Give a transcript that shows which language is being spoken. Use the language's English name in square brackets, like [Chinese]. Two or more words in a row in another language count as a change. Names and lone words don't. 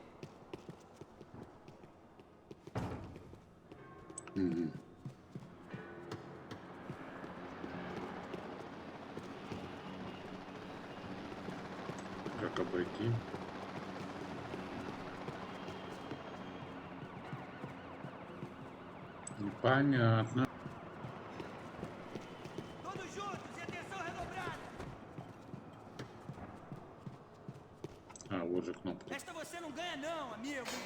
[Russian] Как обойти? Непонятно. [Portuguese] Todos juntos e atenção redobrada. [Russian] А, вот же кнопка. [Portuguese] Esta você não ganha não, amigo.